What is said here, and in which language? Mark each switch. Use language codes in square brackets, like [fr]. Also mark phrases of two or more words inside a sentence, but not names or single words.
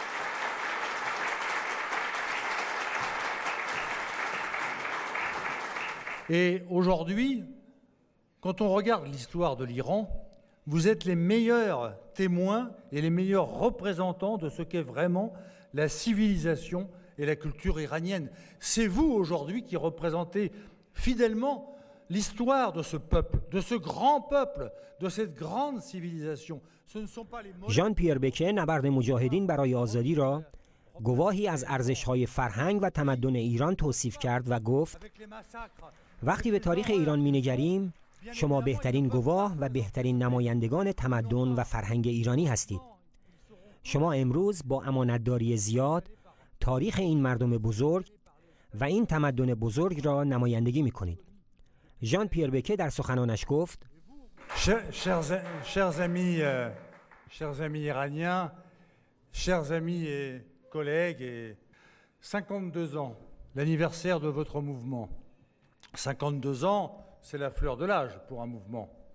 [fr] Et aujourd'hui, quand on regarde l'histoire de l'Iran, vous êtes les meilleurs témoins et les meilleurs représentants de ce qu'est vraiment la civilisation et la culture iranienne. C'est vous aujourd'hui qui représentez fidèlement l'histoire de ce peuple, de ce grand peuple, de cette grande civilisation. Ce ne sont pas les mots... [fa] ژان پیر بکه نبرد مجاهدین برای آزادی را گواهی از ارزش‌های فرهنگ و تمدن ایران توصیف کرد و گفت: وقتی به تاریخ ایران می‌نگریم، شما بهترین گواه و بهترین نمایندگان تمدن و فرهنگ ایرانی هستید. شما امروز با امانتداری زیاد تاریخ این مردم بزرگ و این تمدن بزرگ را نمایندگی می‌کنید. ژان پیر بکه در سخنانش گفت: [fr] Chers amis iraniens, chers amis et collègues, et 52 ans, l'anniversaire de votre mouvement. 52 ans, c'est la fleur de l'âge pour un mouvement.